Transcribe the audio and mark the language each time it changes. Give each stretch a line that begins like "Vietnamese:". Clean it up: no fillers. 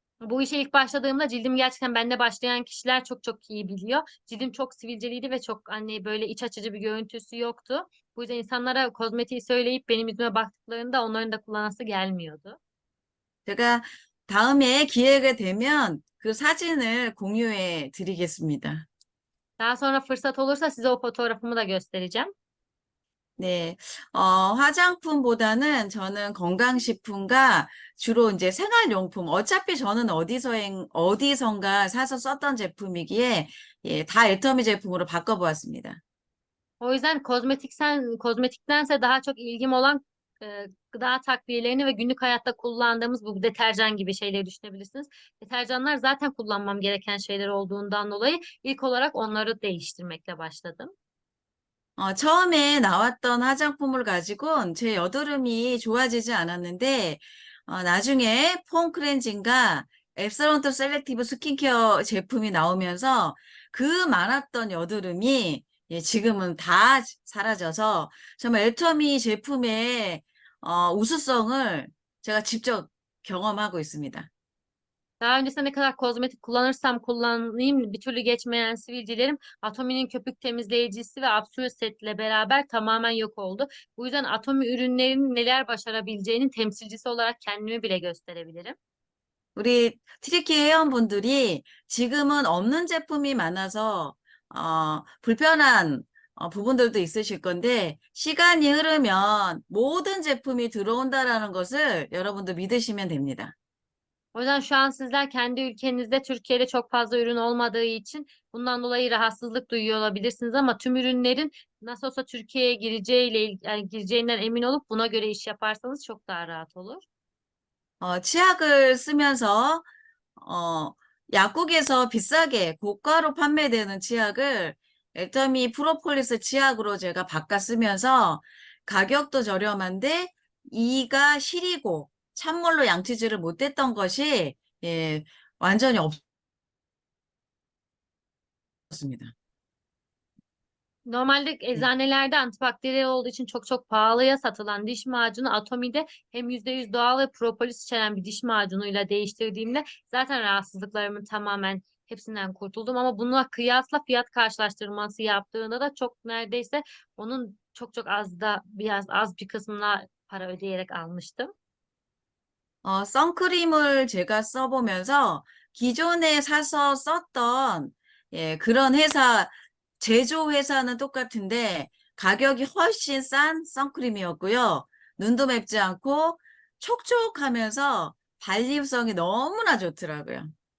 Turkish: Bu işe ilk başladığımda cildim gerçekten bende başlayan kişiler çok çok iyi biliyor. Cildim çok sivilceliydi ve çok hani böyle iç açıcı bir görüntüsü yoktu. Bu yüzden insanlara kozmetiği söyleyip benim yüzüme baktıklarında onların da kullanası gelmiyordu.
Korean: 제가 다음에 기회가 되면 그 사진을 공유해 드리겠습니다.
Turkish: Daha sonra fırsat olursa size o fotoğrafımı da göstereceğim.
Korean: 네, 화장품보다는 저는 건강식품과 주로 이제 생활용품, 어차피 저는 어디선가 사서 썼던 제품이기에, 예, 다 애터미 제품으로 바꿔보았습니다.
Turkish: O yüzden kozmetiktense daha çok ilgim olan gıda takviyelerini ve günlük hayatta kullandığımız bu deterjan gibi şeyleri düşünebilirsiniz. Deterjanlar zaten kullanmam gereken şeyler olduğundan dolayı ilk olarak onları değiştirmekle başladım.
Korean: 처음에 나왔던 화장품을 가지고는 제 여드름이 좋아지지 않았는데, 나중에 폼 클렌징과 앱서런트 셀렉티브 스킨케어 제품이 나오면서 그 많았던 여드름이 예, 지금은 다 사라져서 정말 애터미 제품의 우수성을 제가 직접 경험하고 있습니다.
Turkish: Daha öncesinde ne kadar kozmetik kullanırsam kullanayım bir türlü geçmeyen sivilcelerim Atomi'nin köpük temizleyicisi ve Absolute Set'le beraber tamamen yok oldu. Bu yüzden Atomi ürünlerinin neler başarabileceğinin temsilcisi olarak kendimi bile gösterebilirim.
Korean: 우리 트리키 회원분들이 지금은 없는 제품이 많아서 불편한 부분들도 있으실 건데 시간이 흐르면 모든 제품이 들어온다라는 것을 여러분도 믿으시면 됩니다.
Turkish: O yüzden şu an sizler kendi ülkenizde Türkiye'de çok fazla ürün olmadığı için bundan dolayı rahatsızlık duyuyor olabilirsiniz ama tüm ürünlerin nasıl olsa Türkiye'ye yani gireceğinden emin olup buna göre iş yaparsanız çok daha rahat olur.
Korean: 치약을 쓰면서 어, 약국에서 비싸게 고가로 판매되는 치약을 애터미 프로폴리스 치약으로 제가 바꿔 쓰면서 가격도 저렴한데 이가 시리고 찬물로 양치질을 못했던 것이 예, 완전히 없었습니다.
Turkish: Normalde
Korean: 네.
Turkish: eczanelerde antibakteriyel olduğu için çok çok pahalıya satılan diş macunu Atomi'de hem %100 doğal ve propolis içeren bir diş macunuyla değiştirdiğimde zaten rahatsızlıklarımın tamamen hepsinden kurtuldum. Ama bununla kıyasla fiyat karşılaştırması yaptığında da çok neredeyse onun çok çok az da biraz az bir kısmına para ödeyerek almıştım.
Korean: 선크림을 제가 써보면서 기존에 사서 썼던 그런 회사, 제조 회사는 똑같은데 가격이 훨씬 싼 선크림이었고요. 눈도 맵지 않고 촉촉하면서 발림성이 너무나 좋더라고요.